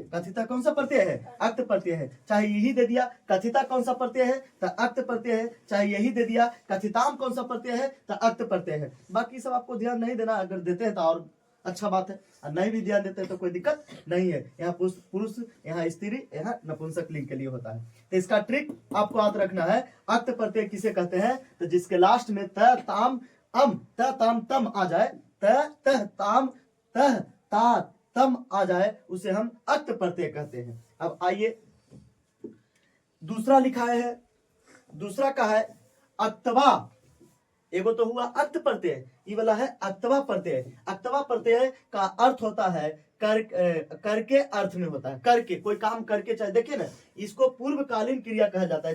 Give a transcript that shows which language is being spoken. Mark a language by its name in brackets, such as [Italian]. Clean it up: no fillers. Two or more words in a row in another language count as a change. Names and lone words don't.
[Hindi] कथिता कौन सा प्रत्यय है, अक्त प्रत्यय है। चाहे यही दे दिया कथिता कौन सा प्रत्यय है तो अक्त प्रत्यय है, चाहे यही दे दिया कथिताम कौन सा प्रत्यय है तो अक्त प्रत्यय है। बाकी सब आपको ध्यान नहीं देना, अगर देते हैं तो और अच्छा बात है, और नहीं भी ध्यान देते हैं तो कोई दिक्कत नहीं है। यहाँ पुरुष, यहाँ स्त्री, यहाँ नपुंसक लिंग के लिए होता है। तो इसका ट्रिक आपको याद रखना है, अक्त प्रत्यय किसे कहते हैं, तो जिसके लास्ट में त ताम अम त ताम तम आ जाए, त तह ताम तह ता तम आ जाए, उसे हम अक्त प्रत्यय कहते हैं। अब आइए दूसरा लिखा है, दूसरा का है अक्तवा। एगो तो हुआ अक्त प्रत्यय, ये वाला है अक्तवा प्रत्यय। अक्तवा प्रत्यय का अर्थ होता है करके अर्थ में होता है, करके कोई काम करके, चाहे देखिए ना इसको पूर्वकालीन क्रिया कहा जाता है।